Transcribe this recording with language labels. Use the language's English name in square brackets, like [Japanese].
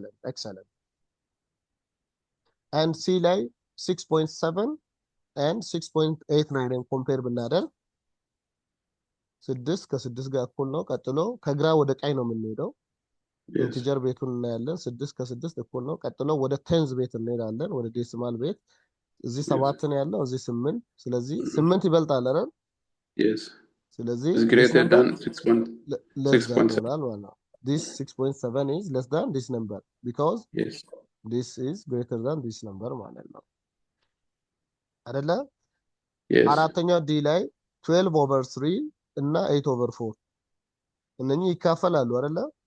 [Amharic] excellent and C ላይ 6.7 and 6.89 ኮምፔር ብናደርግ 6 ከ6 ጋር እኩል ነው ቀጥሎ ከግራ ወደ ቀኝ ነው የምንሄደው ኢንቲጀር ቤቱን እናያለን 6 ከ6 እኩል ነው ቀጥሎ ወደ ቴንዝ ቤት እንሄዳለን ወደ ዴሲማል ቤት እዚህ 7 ነው ያለው እዚህ 8 ስለዚህ 8 ይበልጣል አይደል [English] Yes. [Amharic] ስለዚህ [English] Is this greater number than 6.7. less than [Amharic] ይሆናል ማለት ነው። [English] this 6.7 is less than this number because Yes. this is greater than this number [Amharic] ማለት ነው አይደለ? [English] Yes. [Amharic] አራተኛው ዲ ላይ 12/3 እና 8/4 እነኚህ ይካፈላሉ አይደለ?